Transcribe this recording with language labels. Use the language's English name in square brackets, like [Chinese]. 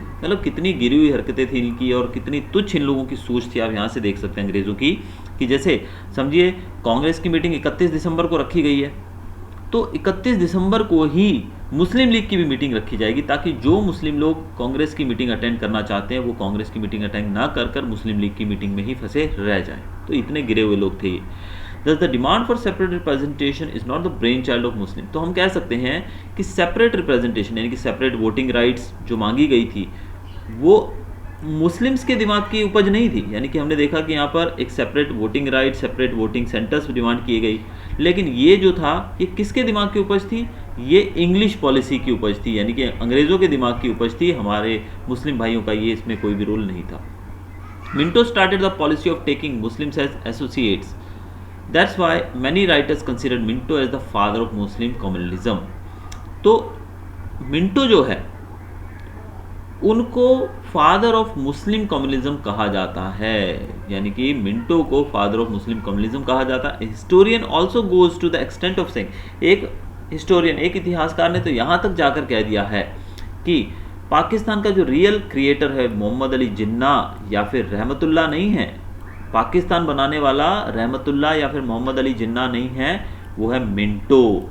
[Hindi] मतलब कितनी गिरी हुई हरकतें थी इनकी और कितनी तुच्छ इन लोगों की सोच थी, आप यहाँ से देख सकते हैं अंग्रेज़ों की, कि जैसे समझिए कांग्रेस की मीटिंग 31 दिसंबर को रखी गई है, तो 31 दिसंबर को ही मुस्लिम लीग की भी मीटिंग रखी जाएगी, ताकि जो मुस्लिम लोग कांग्रेस की मीटिंग अटेंड करना चाहते हैं वो कांग्रेस की मीटिंग अटेंड ना कर मुस्लिम लीग की मीटिंग में ही फंसे रह जाएं। तो इतने गिरे हुए लोग थे ये। [English] Thus the demand for separate representation is not the brainchild of Muslim। [Hindi] तो हम कह सकते हैं कि सेपरेट रिप्रेजेंटेशन यानी कि सेपरेट वोटिंग राइट्स जो मांगी गई थी वो मुस्लिम्स के दिमाग की उपज नहीं थी। यानी कि हमने देखा कि यहाँ पर एक separate voting right, separate voting centres demand किए गई, लेकिन ये जो था ये किसके दिमाग की उपज थी? ये इंग्लिश पॉलिसी की उपज थी, यानी कि अंग्रेज़ों के दिमाग की उपज थी। हमारे मुस्लिम भाइयों का ये इसमें कोई भी रोल नहीं था। [English] Minto started the policy of taking Muslims as associates. That's why many writers considered Minto as the father of Muslim communalism। [Hindi] तो मिंटो जो है उनको फादर ऑफ मुस्लिम कम्युनिज्म कहा जाता है, यानी कि मिंटो को फादर ऑफ मुस्लिम कम्युनिज्म कहा जाता है। [English] historian also goes to the extent of saying, [Hindi] एक हिस्टोरियन, एक इतिहासकार ने तो यहाँ तक जाकर कह दिया है कि पाकिस्तान का जो रियल क्रिएटर है मोहम्मद अली जिन्ना या फिर रहमतुल्लाह नहीं है, पाकिस्तान बनाने वाला रहमतुल्लाह या फिर मोहम्मद अली जिन्ना नहीं है, वो है मिंटो।